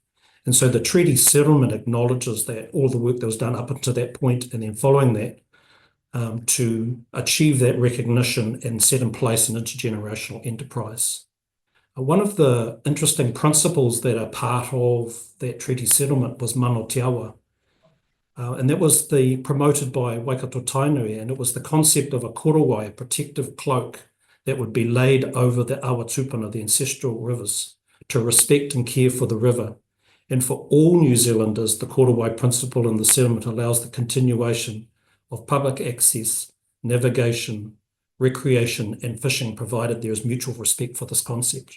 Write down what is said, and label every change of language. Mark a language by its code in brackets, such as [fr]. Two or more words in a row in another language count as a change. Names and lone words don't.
[en] And so the treaty settlement acknowledges that all the work that was done up until that point and then following that to achieve that recognition and set in place an intergenerational enterprise. One of the interesting principles that are part of that treaty settlement was [mi] mana te awa. [en] And that was promoted by Waikato Tainui, and it was the concept of a korowai, a protective cloak that would be laid over the [mi] awa tupuna, [en] the ancestral rivers, to respect and care for the river. And for all New Zealanders, the korowai principle in the settlement allows the continuation of public access, navigation, recreation, and fishing, provided there is mutual respect for this concept.